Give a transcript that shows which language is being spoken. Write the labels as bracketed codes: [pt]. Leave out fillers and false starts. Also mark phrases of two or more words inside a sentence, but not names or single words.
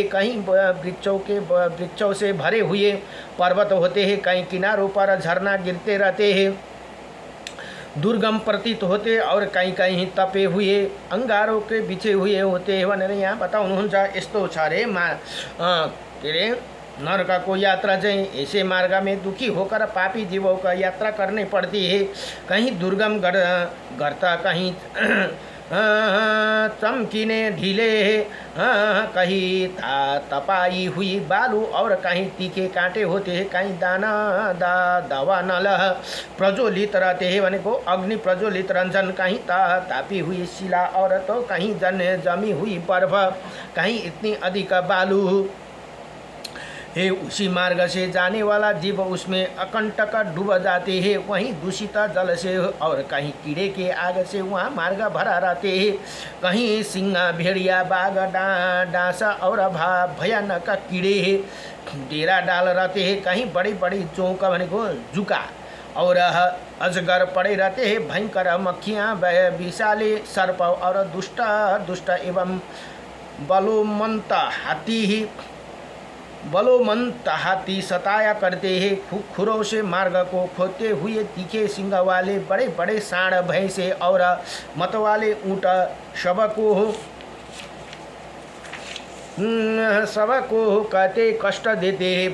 [hi] कहीं वृक्षों से भरे हुए पर्वत होते हैं। कहीं किनारों पर झरना गिरते रहते हैं, दुर्गम प्रतीत होते, और कहीं कहीं तपे हुए अंगारों के बिछे हुए होते हैं [ne] भनेर यहाँ बताउनुहुन्छ। यस्तो छ रे के अरे नरक को यात्रा चाहिँ [hi] ऐसे मार्ग में दुखी होकर पापी जीवों का यात्रा करनी पड़ती है। कहीं दुर्गम गर्ता, कहीं चमकीने ढीले, कहीं तपाई हुई बालू और कहीं तीखे कांटे होते हैं। कहीं दवा नल प्रज्वलित रहते हैं [ne] भनेको अग्नि प्रज्वलित रहन्छन्। [hi] कहीं तापी हुई शिला और तो कहीं जमी हुई बर्फ, कहीं इतनी अधिक बालू है। उसी मार्ग से जाने वाला जीव उसमें अकंटक डूब जाते हैं। वहीं दूषित जल से और कहीं कीड़े के आग से वहाँ मार्ग भरा रहते हैं। कहीं सिंह, भेड़िया, बाघ, डांसा और भयानक कीड़े डेरा डाल रहते हैं। कहीं बड़ी बड़ी चौक भनेको जुका और अजगर पड़े रहते हैं। भयंकर मक्खियाँ, विषाले सर्प और दुष्ट एवं बलोमंत हाथी सताया करते हैं। खुरों से मार्ग को खोदते हुए तीखे सिंग वाले बड़े बड़े सांड, भैंसे और मत वाले ऊँट सबको कहते कष्ट देते हैं।